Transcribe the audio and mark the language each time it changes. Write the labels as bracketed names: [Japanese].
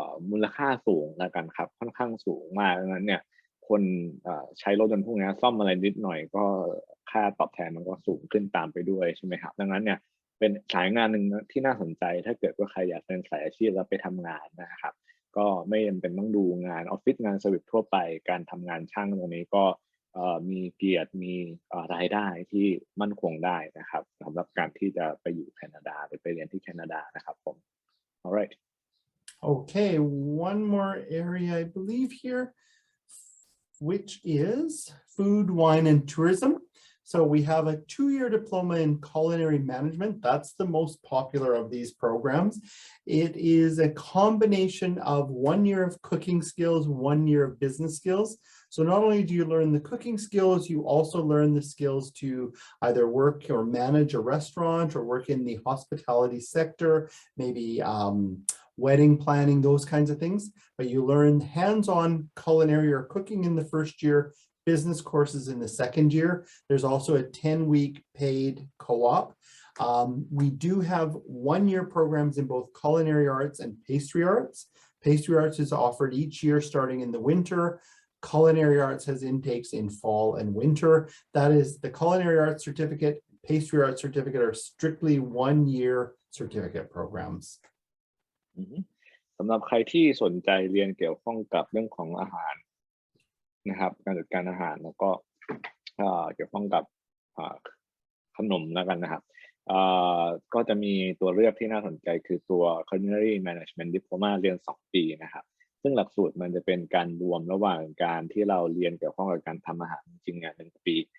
[Thai] มูลค่าสูงแล้วกันครับค่อนข้างสูงมากดังนั้นเนี่ยคนใช้รถยนต์พวกนี้ซ่อมอะไรนิดหน่อยก็ค่าตอบแทนมันก็สูงขึ้นตามไปด้วยใช่ไหมครับดังนั้นเนี่ยเป็นสายงานหนึ่งที่น่าสนใจถ้าเกิดว่าใครอยากเป็นสายอาชีพแล้วไปทำงานนะครับก็ไม่จำเป็นต้องดูงานออฟฟิศงานเซอร์วิสทั่วไปการทำงานช่างตรงนี้ก็ มีเกียรติมีรายได้ที่มั่นคงได้นะครับสำหรับการที่จะไปอยู่แคนาดาหรือไปเรียนที่แคนาดานะครับผม [English] alright Okay, one more area I believe here, which is food, wine, and tourism. So we have a 2-year diploma in culinary management. That's the most popular of these programs. It is a combination of 1 year of cooking skills, 1 year of business skills. So not only do you learn the cooking skills, you also learn the skills to either work or manage a restaurant or work in the hospitality sector, maybe wedding planning, those kinds of things. But you learn hands-on culinary or cooking in the first year, business courses in the second year. There's also a 10-week paid co-op. We do have 1-year programs in both culinary arts and pastry arts. Pastry arts is offered each year starting in the winter. Culinary arts has intakes in fall and winter. That is the culinary arts certificate, pastry arts certificate are strictly 1-year certificate programs. [Thai] สำหรับใครที่สนใจเรียนเกี่ยวข้องกับเรื่องของอาหารนะครับการจัดการอาหารแล้วก็เกี่ยวข้องกับขนมแล้วกันนะครับก็จะมีตัวเลือกที่น่าสนใจคือตัว Culinary Management Diploma เรียน2 ปีนะครับซึ่งหลักสูตรมันจะเป็นการรวมระหว่างการที่เราเรียนเกี่ยวข้องกับการทำอาหารจริงๆ1 ปี